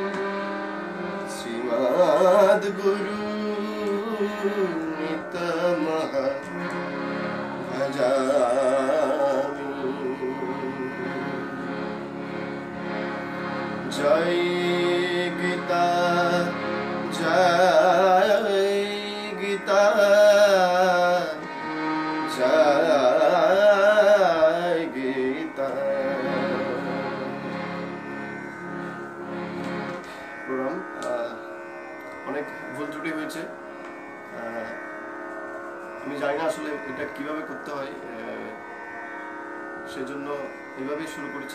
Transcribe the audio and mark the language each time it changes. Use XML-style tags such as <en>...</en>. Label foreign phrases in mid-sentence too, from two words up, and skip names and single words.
<sa>श्रीमद्गुरुं नित्यमहं भजामि। जय गीता जय गीता जय गीता।</sa> <bn>প্রণাম। অনেক ভুল ত্রুটি হয়েছে, আমি জানি না আসলে এটা কিভাবে করতে হয়, সেজন্য এভাবেই শুরু করেছি।</bn>